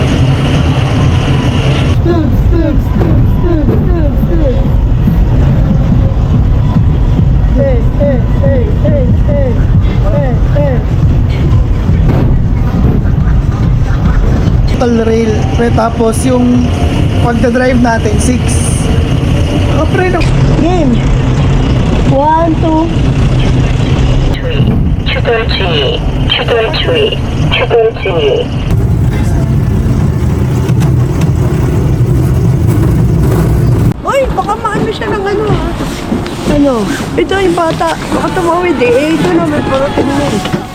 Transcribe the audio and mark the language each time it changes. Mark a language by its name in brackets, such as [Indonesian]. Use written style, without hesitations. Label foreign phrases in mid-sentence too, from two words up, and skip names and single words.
[English] Total rail. [Filipino] Tapos yung pagdadrive natin, 6. Oh, pre, no. Game! 1, 2. [Korean] 추돌 주의, 추돌 주의, 추돌 주의. [Filipino] Uy, baka maano siya ng ano ha. Ano? Ito yung bata. Baka tumawid eh. Ito na may parating na eh.